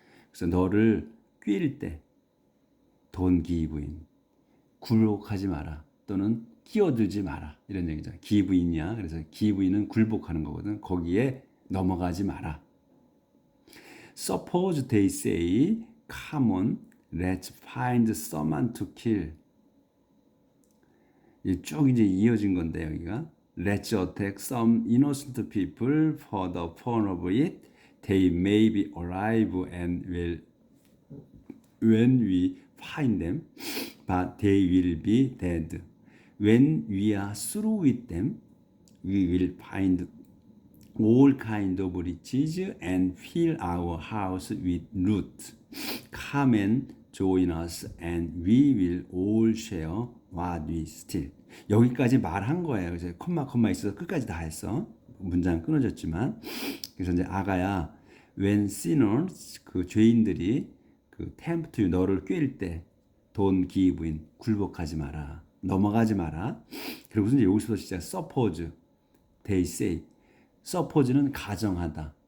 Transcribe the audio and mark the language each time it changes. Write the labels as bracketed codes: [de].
[ko] 그래서 너를 꾀일 때 [en] don't give in. [ko] 굴복하지 마라. 또는 끼어들지 마라. 이런 얘기죠. [en] give in [ko] 이야. 그래서 give in은 굴복하는 거거든. 거기에 넘어가지 마라. [en] Suppose they say, come on, let's find someone to kill. [ko] 쭉 이제 이어진 건데 여기가 [en] Let's attack some innocent people for the fun of it. They may be alive and will when we find them, but they will be dead. When we are through with them, we will find all kind of riches and fill our house with loot. Come and join us and we will all share what we steal. [ko] 여기까지 말한 거예요. 그래서 콤마 있어서 끝까지 다 했어. 문장 끊어졌지만. 그래서 이제 아가야, [en] when sinners [ko] 그 죄인들이 그 [en] tempt you [ko] 너를 꾀일 때 [en] don't give in [ko] 굴복하지 마라. 넘어가지 마라. 그리고 이제 여기서 시작 [en] suppose they say suppose [ko] 는 가정하다.